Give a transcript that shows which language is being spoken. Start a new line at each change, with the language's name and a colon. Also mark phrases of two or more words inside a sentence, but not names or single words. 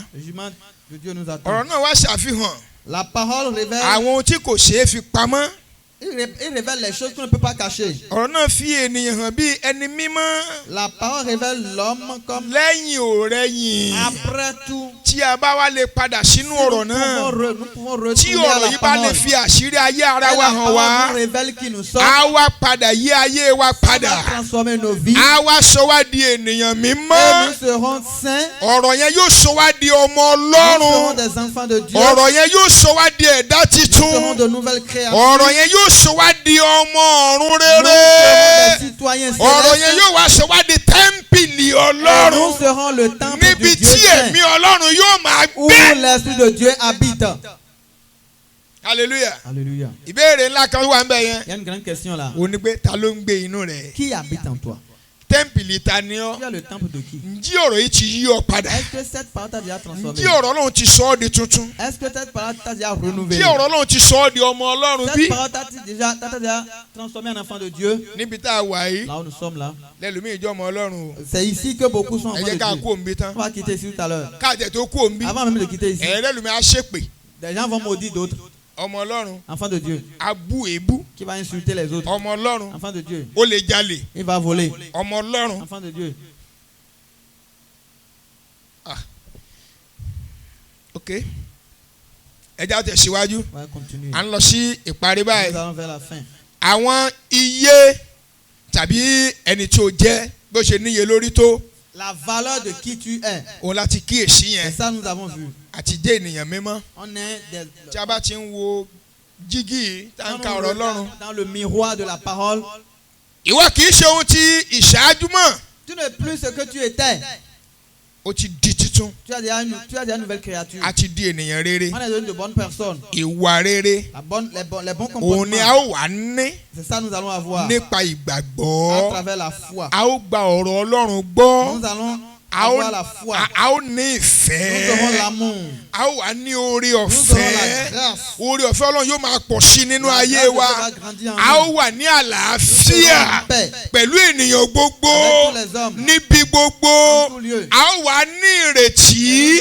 French: Le jugement de Dieu nous
Yoruba: ọ̀rọ̀
French: attend.
Yoruba: náà wá ṣàfihàn
French: La parole révèle
Yoruba: àwọn ohun tí kò ṣeé fi pamọ́
French: Il révèle les choses qu'on ne peut pas cacher.
Yoruba: ọ̀rọ̀ náà fi ènìyàn hàn bí ẹni mímọ́.
French: La parole révèle l'homme comme
Yoruba: lẹ́yìn òrẹ́yìn.
French: après tout.
Yoruba: tí a bá wá lè padà sínú ọ̀rọ̀ náà.
French: Nous pouvons
Yoruba: tí
French: retourner à
Yoruba: ọ̀rọ̀
French: la
Yoruba: yìí bá lè
French: parole.
Yoruba: fi àṣírí ayé ara
French: Et
Yoruba: wa
French: la
Yoruba: hàn
French: parole
Yoruba: wá.
French: nous révèle qui nous sommes.
Yoruba: a wá padà yí ayé wa
French: Va
Yoruba: padà.
French: transformer nos vies.
Yoruba: a wá sọ wá di ènìyàn
French: Et
Yoruba: mímọ́.
French: nous serons saints.
Yoruba: ọ̀rọ̀ yẹn yóò sọ wá di ọmọ
French: Nous serons
Yoruba: Ọlọ́run.
French: des enfants de Dieu.
Yoruba: ọ̀rọ̀ yẹn yóò sọ wá di ẹ̀dá
French: Nous serons
Yoruba: titun.
French: de nouvelles créatures.
Yoruba: ọ̀rọ̀ yẹn yóò sọ wá di ọmọ ọ̀run
French: Nous
Yoruba: rere.
French: serons des citoyens
Yoruba: ọ̀rọ̀ yẹn
French: célestes.
Yoruba: yóò wá sọ wá di tẹ́ḿpìlì
French: Et nous
Yoruba: Ọlọ́run.
French: serons le temple
Yoruba: níbi
French: du Dieu
Yoruba: tí
French: saint,
Yoruba: ẹ̀mí Ọlọ́run yóò máa
French: où
Yoruba: gbé.
French: l'Esprit de Dieu habite.
Yoruba: hallelujah.
French: Alléluia.
Yoruba: ìbéèrè ńlá kan wà ń bẹ̀ yẹn.
French: Il y a une grande question là.
Yoruba: ó ní pé ta ló ń gbé inú rẹ̀.
French: Qui habite en toi?
Yoruba: tẹ́ḿpìlì ta ni ọ́.
French: Tu as le temple de qui?
Yoruba: ǹjẹ́ ọ̀rọ̀ yìí ti yí ọ padà.
French: Est-ce que cette parole t'a déjà transformé?
Yoruba: ǹjẹ́ ọ̀rọ̀ Ọlọ́run ti sọ ọ́ di tuntun.
French: Est-ce que cette parole t'a déjà renouvelé?
Yoruba: ǹjẹ́ ọ̀rọ̀ Ọlọ́run ti sọ ọ́ di ọmọ Ọlọ́run bí.
French: Cette parole t'a déjà transformé en enfant de Dieu?
Yoruba: níbi tá a wà yìí
French: Là où nous sommes là.
Yoruba: lẹ́lòmíì jẹ́ ọmọ Ọlọ́run o.
French: C'est ici que beaucoup sont
Yoruba: ẹ
French: enfants
Yoruba: jẹ́
French: de
Yoruba: ká
French: Dieu.
Yoruba: kú òǹbí tán.
French: On va quitter ici tout à l'heure.
Yoruba: káàtẹ̀ tó kú òǹbí.
French: Avant même de quitter ici,
Yoruba: lẹ́lòmíì á ṣépè.
French: des gens vont maudire d'autres.
Yoruba: ọmọ Ọlọ́run
French: Enfants de Dieu.
Yoruba: á bú èébú.
French: Qui va insulter les autres?
Yoruba: ọmọ Ọlọ́run
French: Enfants de Dieu.
Yoruba: ó lè jalè.
French: Il va voler.
Yoruba: ọmọ Ọlọ́run.
French: Enfants de Dieu.
Yoruba: ok ẹ já tẹ̀síwájú.
French: On va continuer.
Yoruba: à ń lọ sí ìparí báyìí.
French: Nous allons vers la fin.
Yoruba: àwọn iye tàbí ẹni tí ó jẹ́ bó ṣe níye lórí tó
French: La valeur de qui tu es.
Yoruba: òun láti kíyèsí
French: Et
Yoruba: yẹn
French: ça, nous avons vu.
Yoruba: àti jẹ́ ènìyàn mímọ́.
French: On est
Yoruba: tí a bá ti ń wo jígì tá ń ka
French: Quand
Yoruba: ọ̀rọ̀
French: on
Yoruba: Ọlọ́run.
French: regarde dans le miroir de la parole.
Yoruba: ìwọ kì í ṣe ohun tí ìṣáájú mọ́.
French: Tu n'es plus ce que tu étais.
Yoruba: ó ti di titun.
French: Tu as déjà une nouvelle créature.
Yoruba: a ti di ènìyàn rere.
French: On est devenu de bonnes personnes.
Yoruba: ìwà rere
French: Les bons
Yoruba: òun ni
French: comportements.
Yoruba: a ó wà ní
French: C'est ça nous allons avoir.
Yoruba: nípa
French: À
Yoruba: ìgbàgbọ́.
French: travers la foi.
Yoruba: a ó gba ọ̀rọ̀ Ọlọ́run gbọ́.
French: Nous allons
Yoruba: a ó
French: avoir la foi.
Yoruba: a ó ní
French: Nous
Yoruba: ìfẹ́.
French: aurons l'amour.
Yoruba: a ó wà ní oore
French: Nous aurons la
Yoruba: ọ̀fẹ́.
French: grâce.
Yoruba: oore ọ̀fẹ́ Ọlọ́run yóò máa pọ̀ sí nínú
French: La
Yoruba: ayé
French: grâce de
Yoruba: wa.
French: Dieu va grandir en
Yoruba: a ó
French: nous.
Yoruba: wà ní
French: Nous serons
Yoruba: àlàáfíà
French: en paix
Yoruba: pẹ̀lú ènìyàn gbogbo
French: avec tous les hommes.
Yoruba: níbi gbogbo.
French: En tout lieu.
Yoruba: a ó wà ní ìrètí